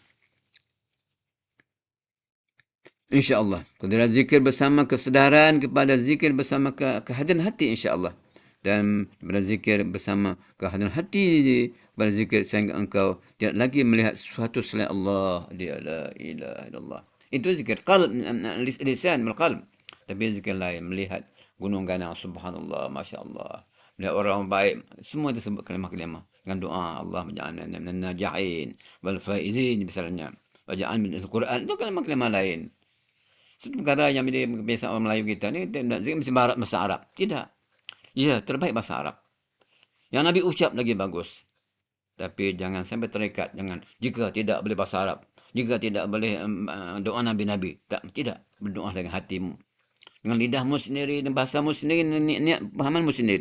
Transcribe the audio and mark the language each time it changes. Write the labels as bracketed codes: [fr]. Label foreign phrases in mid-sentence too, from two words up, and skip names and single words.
[ms] InsyaAllah. Kemudian zikir bersama kesedaran kepada zikir bersama kehadiran hati insyaAllah. Dan berzikir bersama kehadiran hati kepada zikir sehingga engkau tidak lagi melihat sesuatu selain Allah. Dia [ar] لا إله إلا الله. [ms] Itu zikir qalb, [ar] لسان بالقلب. [ms] Tapi zikir lain melihat gunung ganang [ar] سبحان الله، ما شاء الله. [ms] Melihat orang baik, semua disebut kalimah-kalimah dengan doa Allah menja'alna [ar] من الناجحين والفائزين [ms] misalnya. [ar] واجعل من القرآن [ms] itu kalimah-kalimah lain. Satu perkara yang biasa orang Melayu kita ni, nak zikir mesti bahasa Arab. Tidak. Ya, terbaik bahasa Arab. Yang Nabi ucap lagi bagus. Tapi jangan sampai terikat. Jika tidak boleh bahasa Arab. Jika tidak boleh doa Nabi-Nabi. Tidak. Berdoa dengan hatimu. Dengan lidahmu sendiri, dengan bahasamu sendiri, niat pahamanmu sendiri.